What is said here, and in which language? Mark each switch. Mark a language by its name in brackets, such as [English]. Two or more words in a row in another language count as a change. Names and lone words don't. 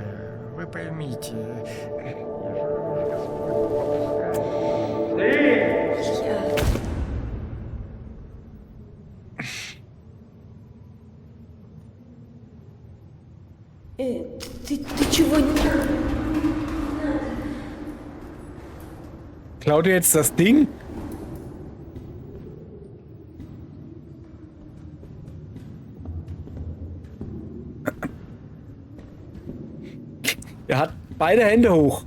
[Russian] Вы поймите, я же уж Господь попускаю. Илья. Ты чего не... [German] Klaut ihr jetzt das Ding? Er hat beide Hände hoch.